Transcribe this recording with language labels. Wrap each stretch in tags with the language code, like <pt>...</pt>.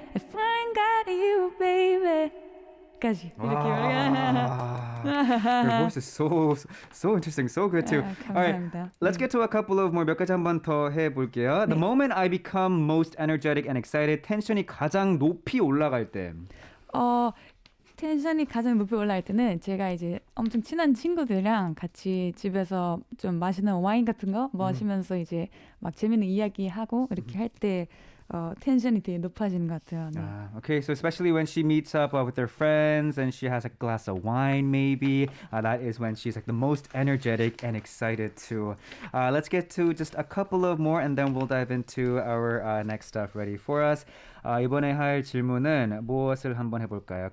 <en>If I ain't got you, baby.</en> <ko>까지 이렇게</ko> <en>Her voice is so interesting, so good too. All right, let's get to a couple of more.</en> <ko>몇 가지 한번 더 해볼게요.</ko> <en>The moment I become most energetic and excited,</en> <ko>텐션이 가장 높이 올라갈 때. 텐션이 가장 높이 올라갈 때는 제가 이제 엄청 친한 친구들이랑 같이 집에서 좀 맛있는 와인 같은 거 마시면서 이제 막 재밌는 이야기하고 이렇게 할 때 텐션이 되게 높아지는 것 같아요. 네.</ko> <en>Okay, so especially when she meets up with her friends and she has a glass of wine maybe, that is when she's like the most energetic and excited too. Let's get to just a couple of more and then we'll dive into our next stuff ready for us.</en> <ko>이번에 할 질문은 무엇을 한번 해볼까요?</ko>